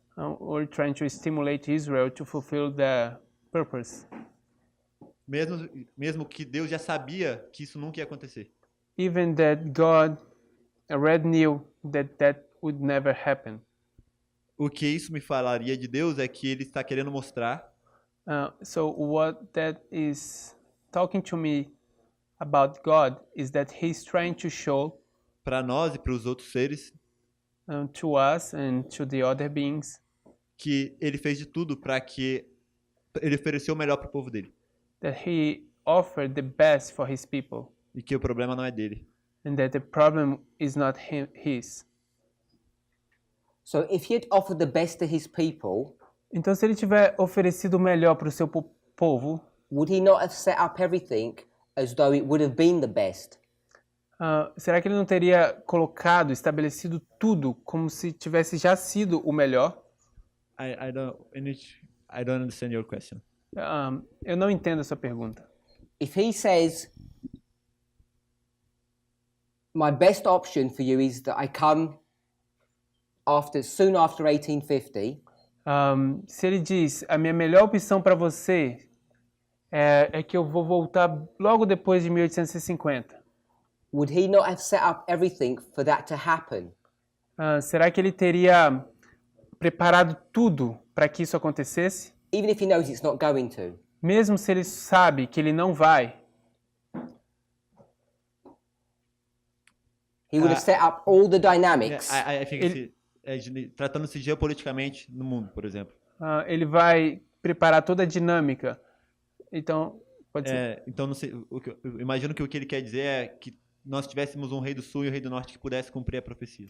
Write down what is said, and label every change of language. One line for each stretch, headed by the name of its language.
English: Were trying to stimulate Israel to fulfill the purpose.
Portuguese: Mesmo que Deus já sabia que isso nunca ia acontecer.
English: Even that God already knew that would never happen.
Portuguese: O que isso me falaria de Deus é que ele está querendo mostrar
English: So what that is talking to me about God is that He's trying to show
Portuguese: para nós e para os outros seres
English: to us and to the other beings
Portuguese: que ele fez de tudo para que ele ofereceu o melhor para o povo dele.
English: that He offer the best for his people,
Portuguese: e que o problema não é dele.
English: and that the problem is not his. So if he had offered the best to his people,
Portuguese: Então, se ele tiver oferecido o melhor para o seu povo,
English: would he not have set up everything as though it would have been the best?
Portuguese: será que ele não teria colocado, estabelecido tudo como se tivesse já sido o melhor?
English: I don't understand your question.
Portuguese: Eu não entendo a sua pergunta.
English: If he says, my best option for you is that I come soon after 1850,
Portuguese: Se ele diz, a minha melhor opção para você é que eu vou voltar logo depois de 1850.
English: would he not have set up everything for that to happen?
Portuguese: Será que ele teria preparado tudo para que isso acontecesse?
English: Even if he knows it's not going to.
Portuguese: Mesmo se ele sabe que ele não vai,
English: He would have set up all the dynamics. I think
Portuguese: tratando-se geopoliticamente no mundo, por exemplo. ele vai preparar toda a dinâmica. Então, pode ser. Então, não sei, eu imagino que o que ele quer dizer é que nós tivéssemos um rei do sul e um rei do norte que pudesse cumprir a profecia.